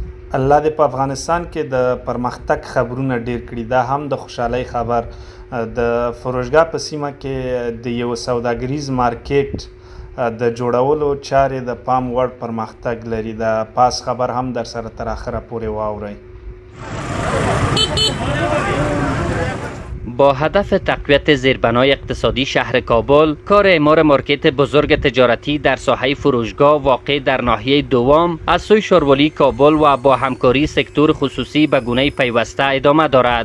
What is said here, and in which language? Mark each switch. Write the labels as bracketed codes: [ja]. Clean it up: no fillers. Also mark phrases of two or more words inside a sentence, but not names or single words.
[ps] الله دې په افغانستان کې د پرمختګ خبرونه ډیر کړي. دا هم د خوشحالۍ خبر د فروشګاه په سیمه کې د یو سوداګریز مارکیټ د جوړولو چارې د پام وړ پرمختګ لري. د پاس خبر هم در سره تر اخره پورې واورئ. [fa] با هدف تقویت زیربنای اقتصادی شهر کابل، کار اعمار مارکت بزرگ تجارتی در ساحه فروشگاه واقع در ناحیه دوام از سوی شاروالی کابل و با همکاری سکتور خصوصی به گونه پیوسته ادامه دارد.